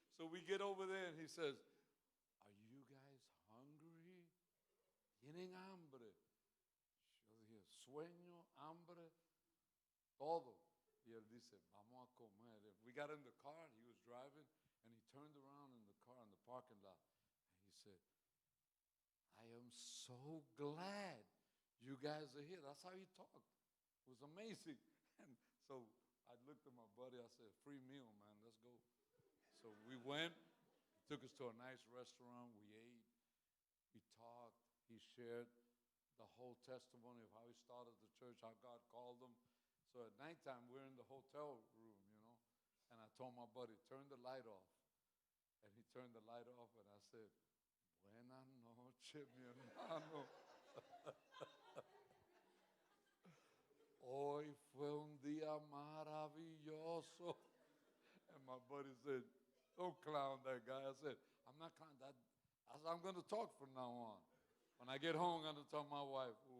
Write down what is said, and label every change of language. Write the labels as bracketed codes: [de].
[en] So we get over there, and he says, are you guys hungry? [es] ¿Tienen hambre? Yo dije, sueño, hambre, todo. Y él dice, vamos a comer. [en] We got in the car, and he was driving, and he turned around in the car in the parking lot, and he said, I am so glad you guys are here. That's how he talked. It was amazing. And so I looked at my buddy. I said, free meal, man. Let's go. So we went. He took us to a nice restaurant. We ate. We talked. He shared the whole testimony of how he started the church, how God called him. So at nighttime, we're in the hotel room, and I told my buddy, turn the light off. And he turned the light off, and I said, [es] buenas noches, mi hermano. Hoy fue un día maravilloso. [en] And my buddy said, don't clown that guy. I said, I'm not clowning that. I said, I'm going to talk from now on. When I get home, I'm going to tell my wife.